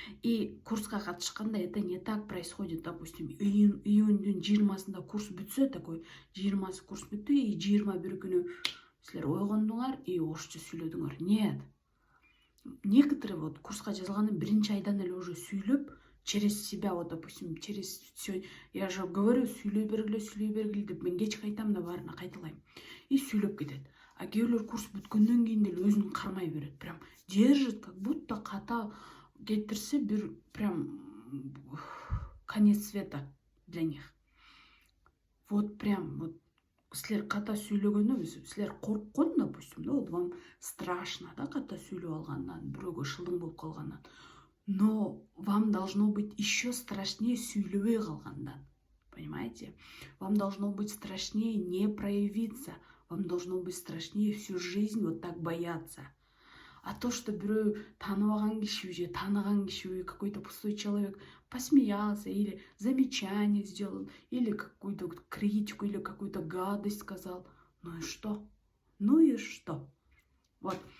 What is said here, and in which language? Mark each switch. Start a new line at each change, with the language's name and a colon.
Russian: И
Kyrgyz: курска катышканда
Russian: это не так происходит.
Kyrgyz: Допустим, июньдүн 20-сында курс бүтсө, такой 20 курс бүттү, и 21 күнү силер ойгондуңар и орусча сүйлөдүңөр.
Russian: Нет. Некоторые вот
Kyrgyz: курска жазылгандын 1 айдан эле уже сүйлөп,
Russian: через себя, вот, допустим, через все, я же говорю,
Kyrgyz: сүйлөй бергиле деп, мен кеч кайтам да баарына кайталайм. И сүйлөп кетет. А кээбилер курс бүткөндөн кийин деле өзүн кармай берет.
Russian: Прям держит, как будто
Kyrgyz: ката кетирсе бир
Russian: прям конец света для них.
Kyrgyz: Вот прям вот силер ката сүйлөгөндө, силер корккон, допустим, да,
Russian: вот вам страшно,
Kyrgyz: да, ката сүйлөп алгандан, бирөөгө шылдың болуп калгандан.
Russian: Но вам должно быть еще страшнее
Kyrgyz: сүйлөбөй калгандан.
Russian: Понимаете? Вам должно быть страшнее не проявиться. Вам должно быть страшнее всю жизнь вот так бояться. А то, что
Kyrgyz: бирөө тааныбаган киши же тааныган киши,
Russian: какой-то пустой человек посмеялся или замечание сделал, или какую-то критику, или какую-то гадость сказал. Ну и что? Ну и что? Вот.